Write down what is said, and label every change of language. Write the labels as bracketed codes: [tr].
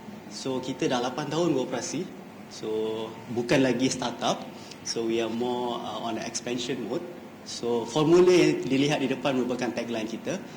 [ms] So kita dah 8 tahun beroperasi. So bukan lagi startup. [en] So we are more on an expansion mode. [ms] So formula yang dilihat di depan merupakan tagline kita.